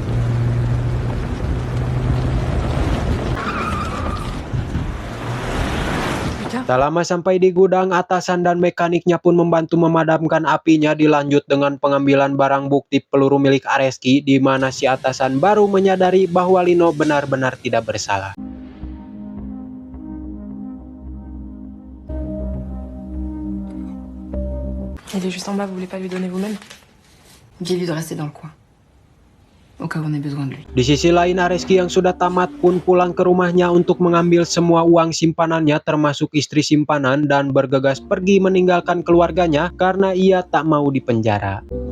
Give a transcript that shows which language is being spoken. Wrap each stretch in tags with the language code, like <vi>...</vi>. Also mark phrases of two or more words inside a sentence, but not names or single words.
<id>Tak lama sampai di gudang, atasan dan mekaniknya pun membantu memadamkan apinya. Dilanjut dengan pengambilan barang bukti peluru milik Areski, di mana si atasan baru menyadari bahwa Lino benar-benar tidak bersalah.</id> <fr>Il est juste en bas, vous voulez pas lui donner vous-même? Dis-lui de rester dans le coin. Au cas où on ait besoin de lui.</fr> <id>Di sisi lain, Areski yang sudah tamat pun pulang ke rumahnya untuk mengambil semua uang simpanannya termasuk istri simpanan dan bergegas pergi meninggalkan keluarganya karena ia tak mau dipenjara.</id>